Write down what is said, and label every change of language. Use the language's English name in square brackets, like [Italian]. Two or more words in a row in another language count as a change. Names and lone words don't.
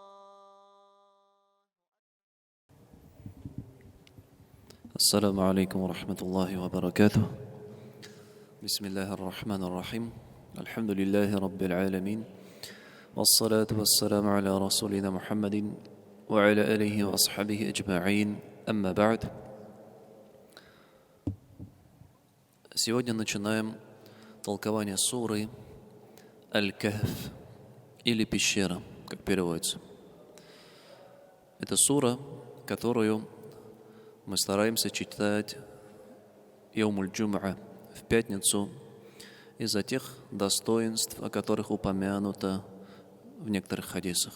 [Arabic] السلام عليكم ورحمة الله وبركاته. بسم الله الرحمن الرحيم. الحمد لله رب العالمين، والصلاة والسلام على رسولنا محمد وعلى آله وأصحابه أجمعين. أما بعد. [Russian] Сегодня начинаем толкование суры Аль-Кахф, или пещера, как переводится. Это сура, которую мы стараемся читать [Arabic] يوم الجمعة, [Russian] в пятницу, из-за тех достоинств, о которых упомянуто в некоторых хадисах.